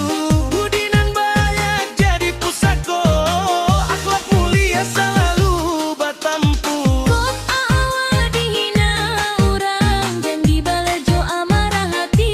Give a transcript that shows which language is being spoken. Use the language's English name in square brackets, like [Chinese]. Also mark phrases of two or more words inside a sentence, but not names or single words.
[Minangkabau] Budi nan banyak jadi pusako, akhlak mulia selalu batampu. Kok awal dihina orang, dan dibalejo amarah hati.